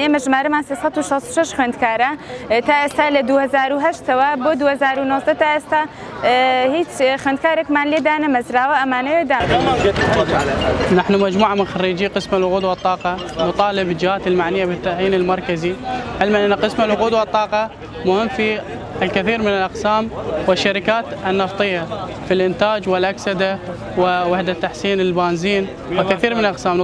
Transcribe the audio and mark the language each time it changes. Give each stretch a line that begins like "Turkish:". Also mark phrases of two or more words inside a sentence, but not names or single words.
Central Kurdish: ئێمە ژمارەمان 366 خوێندکارە تا ئێستا لە 2008ەوە بۆ 2019 تا ئێستا هیچ خوێندکارێکمان لێدا نەمەزراوە ئەمانەوەیدا.
Arabic: نحن مجموعة من خريجي قسم الوقود والطاقة نطالب الجهات المعنية بالتعيين المركزي، علما أن قسم الوقود والطاقة مهم في الكثير من الأقسام والشركات النفطية في الإنتاج والأكسدة ووحدة تحسين البنزين وكثير من الأقسام.